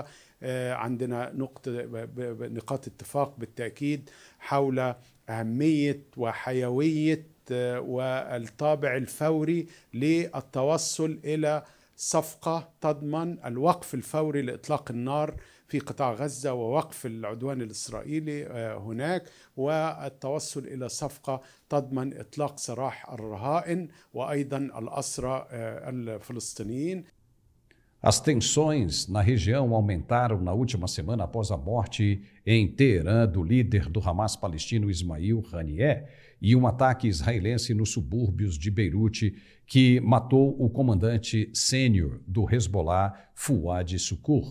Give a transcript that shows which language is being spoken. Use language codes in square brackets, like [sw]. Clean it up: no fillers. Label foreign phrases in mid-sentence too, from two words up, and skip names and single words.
[ar] عندنا نقاط اتفاق بالتأكيد حول أهمية وحيوية والطابع الفوري للتوصل إلى صفقة تضمن الوقف الفوري لإطلاق النار في قطاع غزة ووقف العدوان الإسرائيلي هناك، والتوصل إلى صفقة تضمن إطلاق سراح الرهائن وأيضا الأسرى الفلسطينيين. [pt] As tensões na região aumentaram na última semana após a morte em Teherã do líder do Hamas palestino Ismail Haniyeh e um ataque israelense nos subúrbios de Beirute que matou o comandante sênior do Hezbollah, Fuad Shukur.